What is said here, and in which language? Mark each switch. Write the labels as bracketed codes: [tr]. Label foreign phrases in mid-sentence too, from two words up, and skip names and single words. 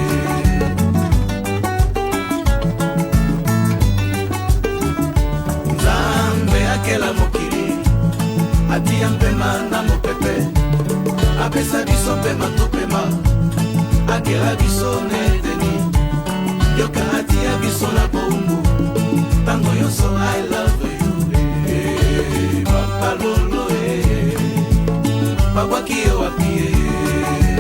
[ln] Akela mokili atia mpema na mopepe apesa biso mpema topema akela biso nedeni yoka atia biso na boumbu tango yoso [en] I love you [ln] papa lolo babwaki yo wapie